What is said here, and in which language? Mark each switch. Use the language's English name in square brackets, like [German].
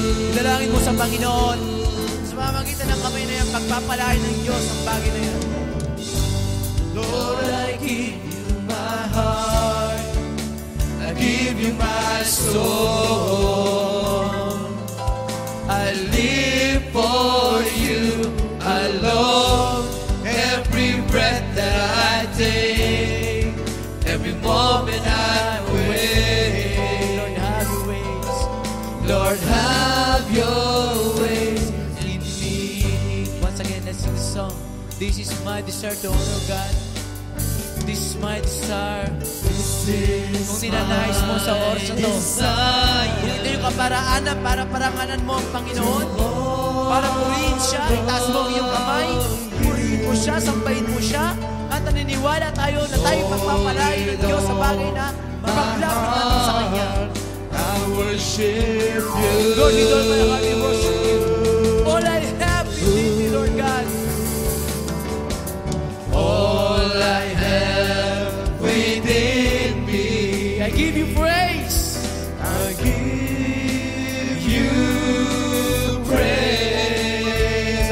[Filipino] idalangin mo sa Panginoon, sa pamamagitan ng kamay na yan, pagpapalain ng Diyos ang bagay na yan. [English] Lord, I give you my heart, I give you my soul. I live for you alone. Every breath that I take, every moment I'm awake. Lord, have your ways. Lord, have your ways in me. Once again, let's sing this song. This is my desire to honor God. This is my desire. [Filipino] Kung ninanais mo sa oras na to, kung ito yung kaparaanan para paranganan mo ang Panginoon, para purihin siya, itaas mo ang iyong kamay, purihin mo siya, sampayin mo siya, at naniniwala tayo na tayo pagpapalain ng Diyos sa bagay na paglapit natin sa Kanya. [English] I worship you. Lord, with all my heart, we worship you. All I have within me, Lord God. All I have within me, I give you praise. I give you praise.